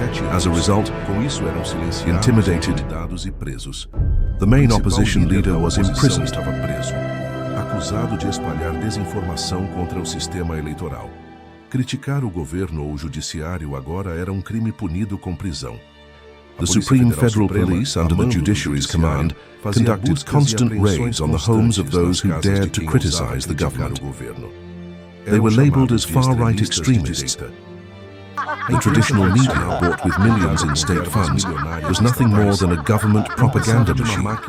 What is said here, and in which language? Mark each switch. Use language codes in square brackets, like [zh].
[en] As a result, intimidated, the main opposition leader was imprisoned. [pt] Acusado de espalhar desinformação contra o sistema eleitoral. Criticar o governo ou o judiciário agora era crime punido com prisão. [en] The Supreme Federal Police, under the judiciary's command, conducted constant raids on the homes of those who dared to criticize the government. They were labeled as far-right extremists. The traditional media, bought with millions in state funds, was nothing more than a government propaganda machine.